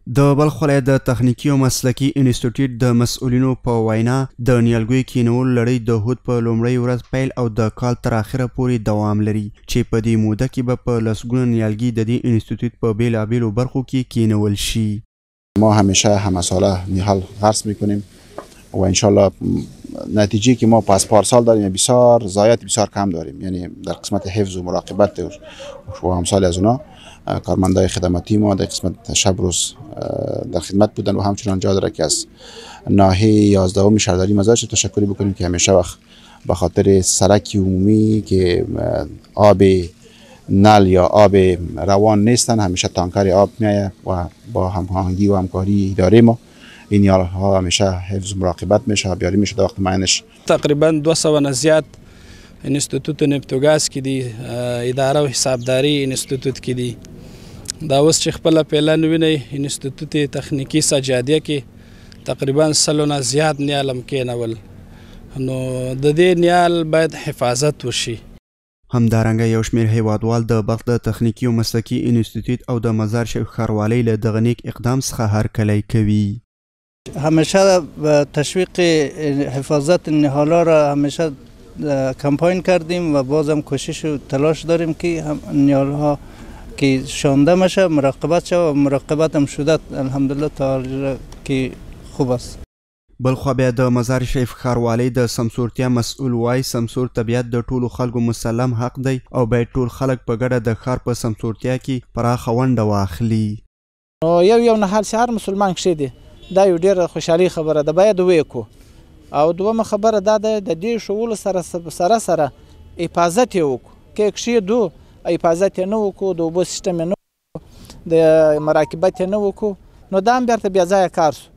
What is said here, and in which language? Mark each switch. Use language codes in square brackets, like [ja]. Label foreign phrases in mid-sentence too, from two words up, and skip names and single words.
[ps] د بلخ ولایت د تخنیکي او مسلکي انسټیټیوټ د مسؤلینو په وینا د نیالګیو کینولو لړۍ د هود په لومړۍ ورځ پیل او د کال تر اخره پورې دوام لري چې په دې موده کې به په لسګونه نیالګي د دې انسټیټیوټ په بیلابیلو برخو کې کینول شي. [fa] ما همیشه همه ساله نیال غرس میکنیم و انشالله نتیجه که ما پس پارسال داریم بسیار ضایعات بسیار کم داریم، یعنی در قسمت حفظ و مراقبت و امثال از اونا کارمندای خدماتی ما در قسمت شب روز در خدمت بودن و همچنان جا داره که از ناحیه 11 شهرداری مزارش تشکری بکنیم که همیشه وقت به خاطر سرک عمومی که آب نل یا آب روان نیستن همیشه تانکر آب میایه و با هماهنگی و همکاری اداره ما این نیالها همیشه حفظ و مراقبت میشه، بیاری میشه در وقت معینش. [ps] تقریبا 200 نه زیات انستیتوت نفتوګاز کې دي، اداره او حسابداري انستیتوت کې دي. دا اوس چې خپل پیلان ویني انستیتوت تخنیکی سجادیه کې تقریبا 100 نه زیات نیالم کېنول، نو د دې نیال باید حفاظت وشي. همدارنګه یو شمېر هیوادوال د بلخ د تخنیکي او مسلکي انسټیټیوټ او د مزار شریف ښاروالۍ له دغه نیک اقدام څخه هرکلی کوي. [fa] همیشه تشویق حفاظت نهال‌ها را همیشه کمپاین کردیم و بازم کوشش و تلاش داریم که نیال‌ها که شانده میشه مراقبت شود و مراقبت هم شده الحمدلله تا که خوب است. [ps] بلخوا بیا د مزار شریف ښاروالۍ د سمسورتیا مسؤل وای سمسور طبیعت د ټولو خلکو مسلم حق دی او باید ټول خلک په ګډه د ښار په سمسورتیا کې پراخه ونډه واخلي. یو نهال چې هر مسلمان کښې دی دا یو ډېره خوشحالي خبره ده، باید ویې او دومه خبره دا ده د دې ښوولو سره حفاظت یې وکړو، که یې کښېږدو حفاظت یې نه وکړو، د اوبو سیسټم یې نه وکړو، د مراقبت یې نه وکړو، نو دا هم بیرته بې ځایه کار شو.